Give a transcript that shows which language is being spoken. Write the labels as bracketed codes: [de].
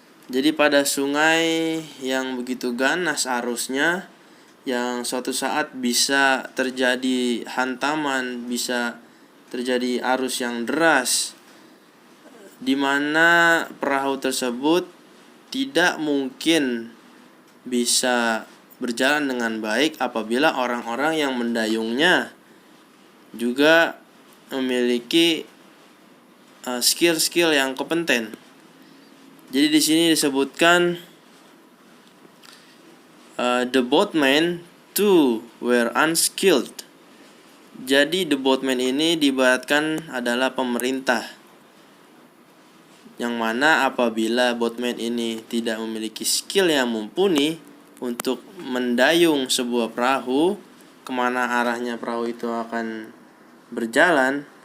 [id] Jadi pada sungai yang begitu ganas arusnya, yang suatu saat bisa terjadi hantaman, bisa terjadi arus yang deras, di mana perahu tersebut tidak mungkin bisa berjalan dengan baik apabila orang-orang yang mendayungnya juga memiliki skill-skill yang kompeten. Jadi di sini disebutkan [en] the boatmen too were unskilled. [id] Jadi the boatmen ini diibaratkan adalah pemerintah, yang mana apabila boatman ini tidak memiliki skill yang mumpuni untuk mendayung sebuah perahu kemana arahnya perahu itu akan berjalan,